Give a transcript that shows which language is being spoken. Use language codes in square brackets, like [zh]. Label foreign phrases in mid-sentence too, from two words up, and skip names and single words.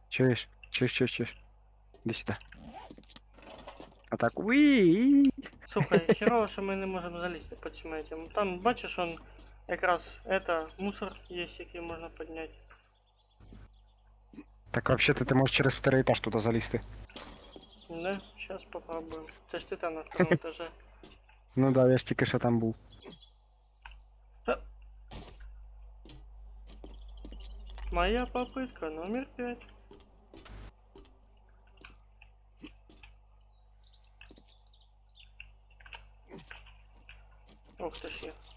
[uk] Чуєш? Чиш. Іди сюди. А так, уі. Слухай, херово, що ми не можемо залізти по цим этим. Там, бачиш, он якраз это, мусор є, який можна підняти. Так вообще-то ти можеш через [ru] второй этаж [uk] туди залізти. [ru] Да, сейчас попробуем. [uk] Це ж ти там [ru] на втором этаже. Ну да, [uk] я ж тільки що там був. [ru] Моя попытка номер 5. [uk] Ох ти ж я.